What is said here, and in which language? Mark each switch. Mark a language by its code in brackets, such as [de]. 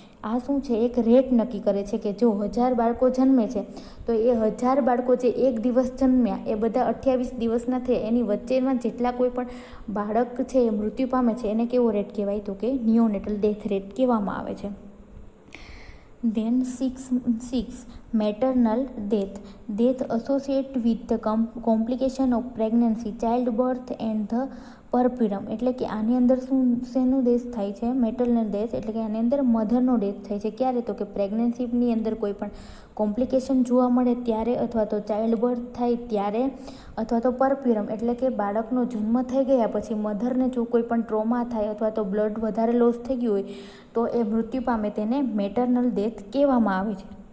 [gu] આ શું છે, એક રેટ નક્કી કરે છે કે જો 1000 બાળકો જન્મે છે તો એ 1000 બાળકો જે એક દિવસ જન્મ્યા એ બધા 28 દિવસના થયા, એની વચ્ચેમાં જેટલા કોઈ પણ બાળક છે એ મૃત્યુ પામે છે એને કેવો રેટ કહેવાય, તો કે નિયોનેટલ ડેથ રેટ કહેવામાં આવે છે. [en] Then 6 maternal death associated with the complication of pregnancy, childbirth and the puerperium. [gu] એટલે કે આની અંદર શેનું ડેથ થાય છે, મેટરનલ ડેથ, એટલે કે આની અંદર મધરનો ડેથ થાય છે. ક્યારે, તો કે પ્રેગ્નન્સીની અંદર કોઈ પણ કોમ્પ્લિકેશન જોવા મળે ત્યારે, અથવા તો ચાઇલ્ડ બર્થ થાય ત્યારે, અથવા તો પરપ્યુરમ એટલે કે બાળકનો જન્મ થઈ ગયા પછી મધરને જો કોઈ પણ ટ્રોમા થાય અથવા તો બ્લડ વધારે લોસ થઈ ગયું હોય તો એ મૃત્યુ પામે, તેને મેટરનલ ડેથ કહેવામાં આવે છે.